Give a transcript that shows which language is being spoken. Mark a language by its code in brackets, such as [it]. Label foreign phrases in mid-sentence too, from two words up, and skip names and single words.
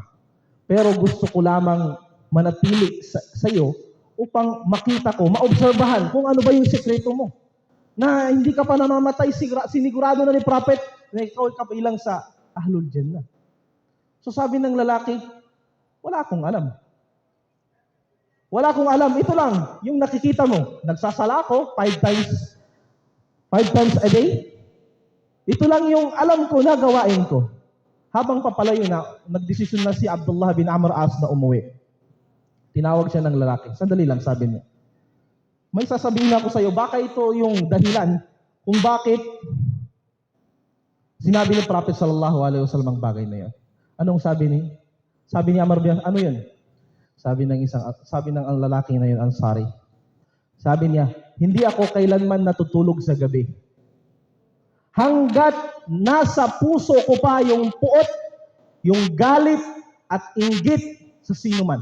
[tl] Pero gusto ko lamang manatili sa iyo upang makita ko, maobserbahan kung ano ba yung sekreto mo. Na hindi ka pa namamatay, sinigurado na ni Prophet na ikaw kabilang sa [ar] أهل الجنة. [tl] So sabi ng lalaki, wala akong alam. Wala akong alam. Ito lang, yung nakikita mo. Nagsasala ako [en] 5 times 5 times a day? [tl] Ito lang yung alam ko na gawain ko. Habang papalayo na, nagdesisyon na si Abdullah bin Amr As na umuwi. Tinawag siya ng lalaki. Sandali lang, sabi niya. May sasabihin ako sa iyo, baka ito yung dahilan kung bakit sinabi ni Prophet [ar] صلى الله عليه وسلم [tl] ang bagay na yan. Anong sabi ni? Sabi ni Amr bin, ano yun? Sabi ng ang lalaki na yun, Ansari. Sabi niya, hindi ako kailanman natutulog sa gabi. Hanggat nasa puso ko pa yung puot, yung galit at inggit sa sino man.